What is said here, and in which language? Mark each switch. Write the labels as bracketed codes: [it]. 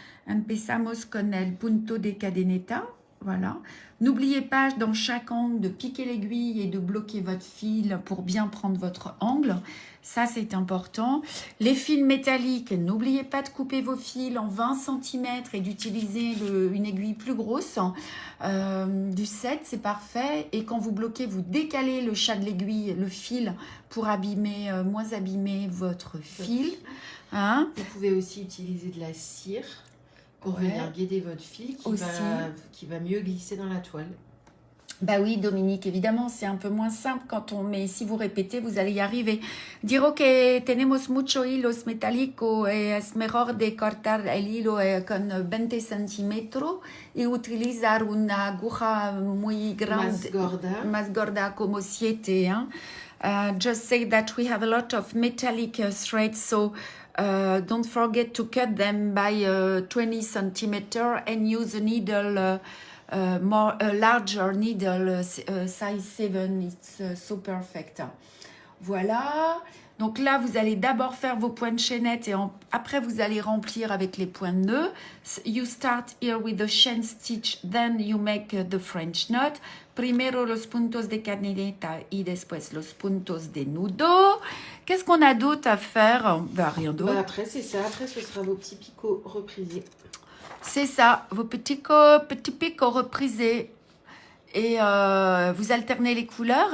[es] Empezamos con el punto de cadeneta. [fr] Voilà. N'oubliez pas dans chaque angle de piquer l'aiguille et de bloquer votre fil pour bien prendre votre angle. Ça, c'est important. Les fils métalliques, n'oubliez pas de couper vos fils en 20 cm et d'utiliser une aiguille plus grosse. Du 7, c'est parfait. Et quand vous bloquez, vous décalez le chat de l'aiguille, le fil, pour moins abîmer votre fil. Hein? Vous pouvez aussi utiliser de la cire pour venir guider votre fil qui va mieux glisser dans la toile. Bah oui, Dominique, évidemment, c'est un peu moins simple mais si vous répétez, vous allez y arriver. Dire que [es] tenemos mucho hilos metálicos y es mejor de cortar el hilo con 20 centímetros y utilizar una aguja muy grande, más gorda como 7. [fr] Hein? [en] Just say that we have a lot of metallic threads, so don't forget to cut them by 20 centimeters and use a needle, larger needle, size 7. It's so perfect. Voilà. [fr] Donc là, vous allez d'abord faire vos points de chaînette et après, vous allez remplir avec les points de nœud. [en] You start here with the chain stitch, then you make the French knot. [es] Primero los puntos de cadeneta y después los puntos de nudo. [fr] Qu'est-ce qu'on a d'autre à faire? Bah, rien d'autre. Bah après, c'est ça. Après, ce sera vos petits picots reprisés. C'est ça, vos petits picots reprisés. Et vous alternez les couleurs.